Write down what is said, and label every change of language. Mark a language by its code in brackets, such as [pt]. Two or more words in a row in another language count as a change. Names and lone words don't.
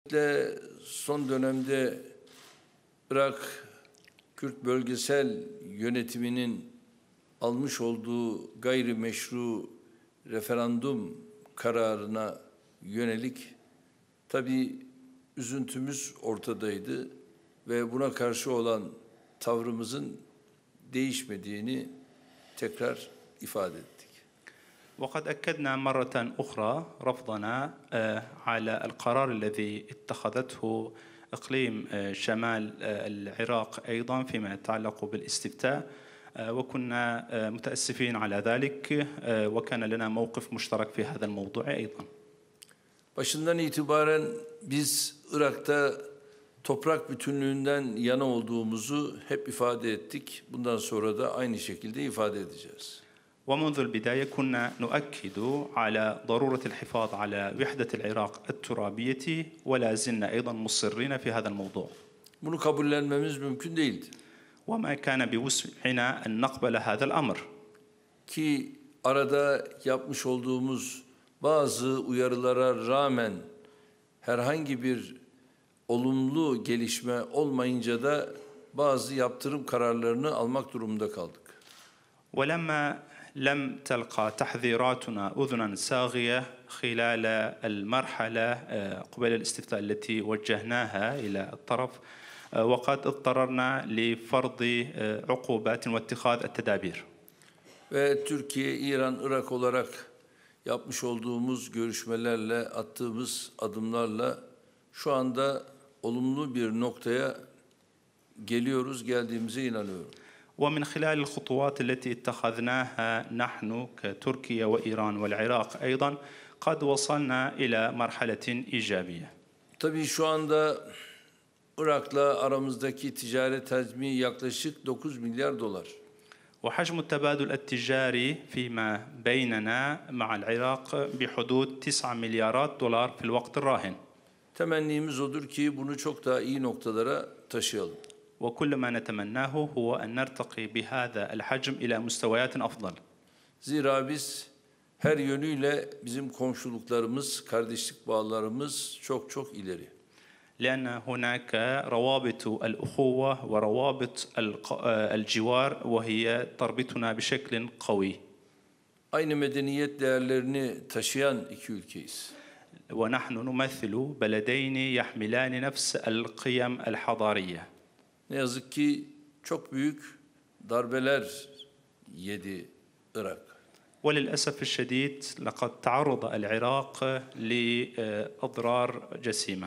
[tr] Son dönemde Irak Kürt bölgesel yönetiminin almış olduğu gayrimeşru referandum kararına yönelik tabii üzüntümüz ortadaydı ve buna karşı olan tavrımızın değişmediğini tekrar ifade ettik. [ar] وقد أكدنا مرة أخرى رفضنا على القرار الذي اتخذته إقليم شمال العراق أيضا فيما يتعلق بالاستفتاء وكنا متأسفين على ذلك وكان لنا موقف مشترك في هذا الموضوع أيضا. [tr] Başından itibaren biz Irak'ta toprak bütünlüğünden yana olduğumuzu hep ifade ettik. Bundan sonra da aynı şekilde ifade edeceğiz. [ar] ومنذ البداية كنا نؤكد على ضرورة الحفاظ على وحدة العراق الترابية ولا زلنا أيضا مصرين في هذا الموضوع. [tr] Bunu kabullenmemiz mümkün değildi. [ar] وما كان بوسعنا أن نقبل هذا الأمر. [tr] Ki arada yapmış olduğumuz bazı uyarılara rağmen herhangi bir olumlu gelişme olmayınca da bazı yaptırım kararlarını almak durumunda kaldık. [ar] ولما لم تلقى تحذيراتنا أذنا صاغية خلال المرحلة قبل الاستفتاء التي وجهناها إلى الطرف وقد اضطررنا لفرض عقوبات واتخاذ التدابير. [tr] Ve Türkiye, İran, Irak olarak yapmış olduğumuz görüşmelerle, attığımız adımlarla şu anda olumlu bir noktaya geldiğimize inanıyorum. [ar] ومن خلال الخطوات التي اتخذناها نحن كتركيا وإيران والعراق أيضا قد وصلنا إلى مرحلة إيجابية. [tr] Tabii şu anda Irak'la aramızdaki ticaret hacmi yaklaşık 9 milyar dolar. [ar] وحجم التبادل التجاري فيما بيننا مع العراق بحدود 9 مليارات دولار في الوقت الراهن. [tr] Temennimiz odur ki bunu çok daha iyi noktalara taşıyalım. [ar] وكل ما نتمناه هو أن نرتقي بهذا الحجم إلى مستويات أفضل. [tr] Zira biz her yönüyle bizim komşuluklarımız, kardeşlik bağlarımız çok ileri. [ar] لأن هناك روابط الأخوة وروابط الجوار وهي تربطنا بشكل قوي. [tr] Aynı medeniyet değerlerini taşıyan iki ülkeyiz. [ar] ونحن نمثل بلدين يحملان نفس القيم الحضارية. [tr] Ne yazık ki çok büyük darbeler yedi Irak. [ar] وللأسف الشديد لقد تعرض العراق لأضرار جسيمة.